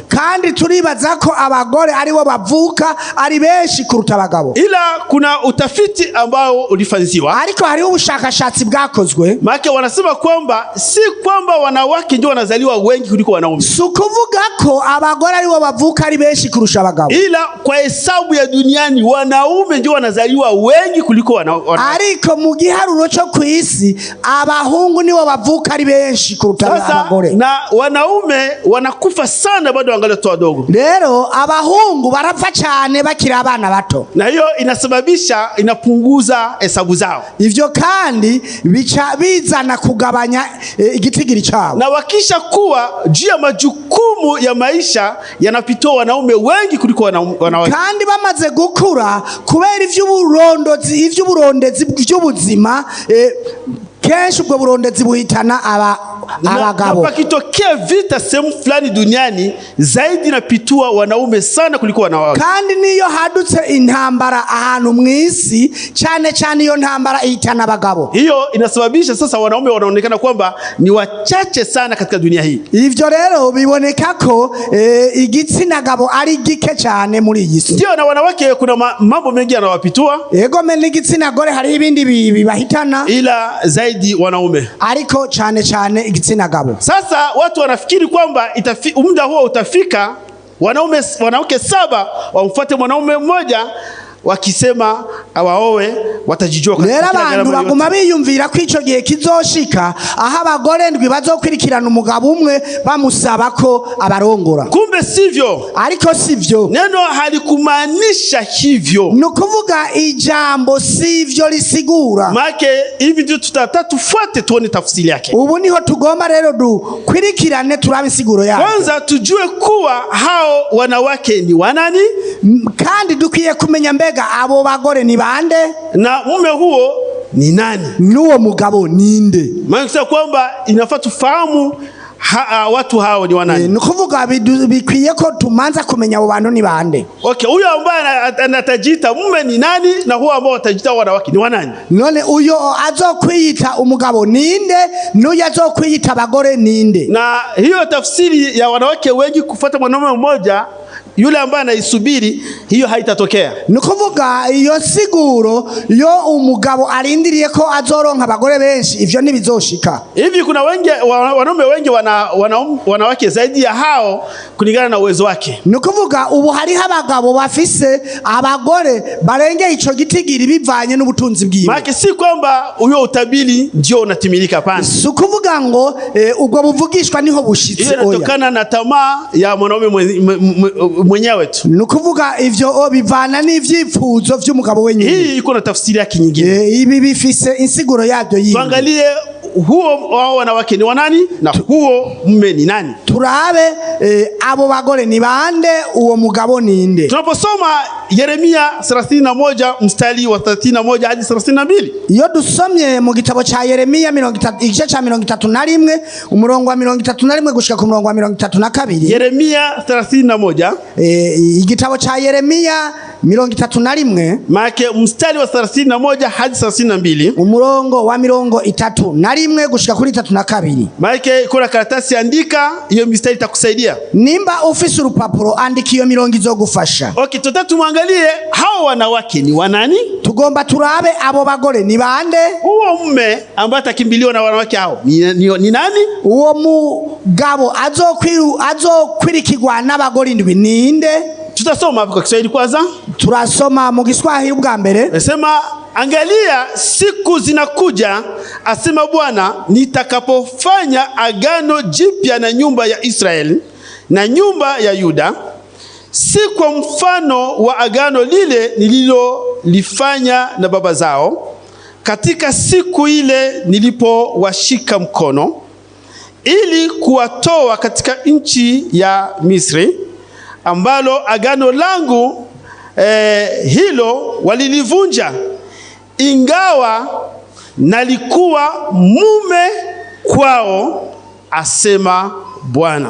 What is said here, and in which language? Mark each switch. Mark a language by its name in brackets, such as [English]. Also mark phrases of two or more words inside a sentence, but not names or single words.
[Rundi] kandi turibaza ko abagore ari bo bavuka ari benshi kuruta abagabo. [Swahili] Ila kuna utafiti ambao ulifanywa, [Rundi] ariko hari ubushakashatsi bwakozwe, [Swahili] maana wanasema kwamba si kwamba wanawake ndio wanazaliwa wengi kuliko wanaume, [Rundi] sukuvuga ko abagore ari bo bavuka ari benshi kurusha abagabo, [Swahili] ila kwa hesabu ya duniani wanaume ndio wanazaliwa wengi kuliko wanawake. [Rundi] Ariko mu giharuro cyo kwisi abahungu nibo bavuka ari benshi kuruta abagore, [Swahili] na wanaume wanakufa sana bado wangali watoto wadogo. [Rundi] Rero abahungu barapfa cyane bakiri abana bato, [Swahili] na hiyo inasababisha inapunguza hesabu zao. [Rundi] Ivyo kandi bica bizana kugabanya igitigiri cyabo, [Swahili] na wakisha kuwa juu ya majukumu ya maisha yanapitwa wanaume wengi kuliko wanawake. [Rundi] Kandi bamaze gukura kubera ivy'uburondezi by'ubuzima, kenshi ubwo burondezi buhitana abagabo. [Swahili] Na pakitokea vita sehemu fulani duniani zaidi napitua wanaume sana kuliko wanawake. [Rundi] Kandi niyo hadutse intambara ahantu mw'isi cyane cyane iyo ntambara ihitana abagabo. [Swahili] Hiyo inasababisha sasa wanaume wanaonekana kwamba ni wachache sana katika dunia hii. [Rundi] Ivyo rero biboneka ko igitsina gabo ari gike cyane muri iyi si. [Swahili] Ndio, na wanawake kuna mambo mengi yanawapitua. [Rundi] Yego mene igitsina gore hari ibindi bibahitana, [Swahili] ila zaidi wanaume. [Rundi] Ariko cyane cyane igitsina gabo. [Swahili] Sasa watu wanafikiri kwamba muda huo utafika wanawake 7 wamfuate mwanaume mmoja, wakisema awaowe watajijua kwa [Rundi] sababu abantu baguma biyumvira ko ico gihe kizoshika aha abagore 7 bazokwirikirana umugabo umwe bamusaba ko abarongora. [Swahili] Kumbe sivyo, [Rundi] ariko sivyo, [Swahili] neno halikumaanisha hivyo, [Rundi] nukuvuga ijambo sivyo lisigura. [Swahili] Make hivi ndio tufuate tuone tafsiri yake. [Rundi] Ubu niho tugomba rero kwirikirane turabe siguro yake. [Swahili] Kwanza tujue kuwa hao wanawake ni wanani, [Rundi] kandi dukwiye kumenya mbega abo bagore ni bande, [Swahili] na mume huo ni nani, [Rundi] nuwo mugabo ninde. [Swahili] Maana kwamba inafaa tufahamu watu hao ni wanani. [Rundi] Nukuvuga bikwiye ko tumanza kumenya abo bantu ni bande. [Swahili] Okay, huyo ambaye anatajita mume ni nani, na huyo ambao atajita wanawake ni wanani? [Rundi] None uyo azokwiyita umugabo ninde, nuyo azokwiyita abagore ninde? [Swahili] Na hiyo tafsiri ya wanawake wengi kufuata mwanaume mmoja yule ambaye anaisubiri hiyo haitatokea. [Rundi] Nukuvuga iyo siguro yo umugabo arindiriye ko azoronka abagore benshi ivyo ntibizoshika. [Swahili] Hivi kuna wengi wanaume wengi wanawake zaidi ya hao kulingana na uwezo wake. [Rundi] Nukuvuga ubu hari abagabo bafise abagore barenge ico gitigiri bivanye n'ubutunzi bwiwe. [Swahili] Maana si kwamba uyo utabiri ndio unatimilika pana. [Rundi] Sukuvuga ngo ubwo buvugishwa niho bushitse oya. [Swahili] Iyo inatokana na tamaa ya mwanaume mwenyewe tu. [Rundi] Nukuvuga ivyo bivana n'ivyifuzo vy'umugabo wenyine. [Swahili] Hii iko na tafsiri yake nyingine. [Rundi] Ibi bifise insiguro yabyo yindi. [Swahili] Tuangalie huo wao wanawake ni wanani na huo mume ni nani. [Rundi] Turabe abo bagore ni bande uwo mugabo ninde. [Swahili] Tunaposoma Yeremia 31 mstari wa 31 hadi 32. [Rundi] Iyo dusomye mu gitabo cha Yeremia 31 umurongo wa 31 gushika ku murongo wa 32. [Swahili] Yeremia 31 [Rundi] igitabo cha Yeremia 31 [Swahili] make mstari wa 31 hadi 32. [Rundi] Umurongo wa 31 gushika kuri 32. [Swahili] Make kuna karatasi andika hiyo mstari itakusaidia. [Rundi] Nimba ufise urupapuro andika iyo mirongo izogufasha. [Swahili] Okay, tuangalie hao wanawake ni wanani? [Rundi] Tugomba turabe abo bagore ni bande? [Swahili] Huo mume ambaye atakimbiliwa na wanawake hao ni nani? [Rundi] Uwo mugabo azokwirikirwa n'abagore ndwi ninde? [Swahili] Tutasoma kwa Kiswahili kwanza. [Rundi] Turasoma mu Kiswahili bwa mbere. [Swahili] Nasema angalia siku zinakuja asema Bwana nitakapofanya agano jipya na nyumba ya Israeli na nyumba ya Yuda, si kwa mfano wa agano lile nililolifanya na baba zao katika siku ile nilipowashika mkono ili kuwatoa katika nchi ya Misri, ambalo agano langu hilo walilivunja, ingawa nalikuwa mume kwao, asema Bwana.